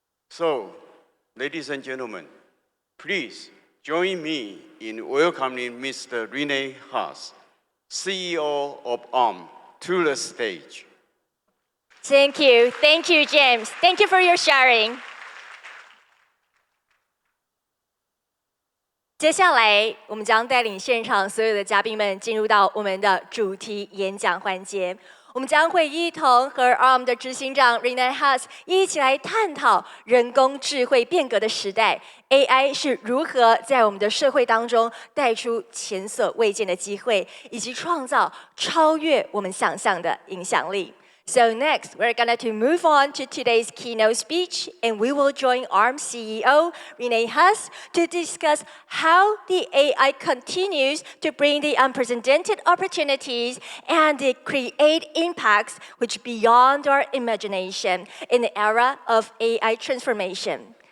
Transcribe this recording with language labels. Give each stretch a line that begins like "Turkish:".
English: So, ladies and gentlemen, please join me in welcoming Mr. Rene Haas, CEO of Arm, to the stage. Thank you, James. Thank you for your sharing.
Chinese: 接下来，我们将带领现场所有的嘉宾们进入到我们的主题演讲环节。我们将会一同和 Arm 的执行长 Rene Haas 一起来探讨人工智慧变革的时代 ，AI 是如何在我们的社会当中带出前所未见的机会，以及创造超越我们想象的影响力。
English: So next, we're going to move on to today's keynote speech, and we will join Arm CEO Rene Haas to discuss how the AI continues to bring the unprecedented opportunities and create impacts which beyond our imagination in the era of AI transformation.